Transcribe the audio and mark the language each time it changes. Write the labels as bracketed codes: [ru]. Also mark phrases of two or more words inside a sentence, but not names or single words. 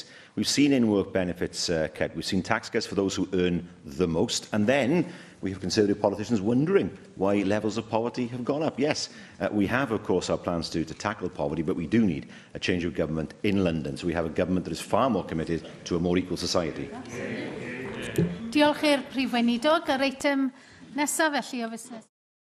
[en] We've seen in-work benefits cut. We've seen tax cuts for those who earn the most. And then we have Conservative politicians wondering why levels of poverty have gone up. Yes, we have, of course, our plans to tackle poverty, but we do need a change of government in London. So we have a government that is far more committed to a more equal society. [cy] Diolch i'r Prif Weinidog. Yr eitem nesaf felly o fusnes.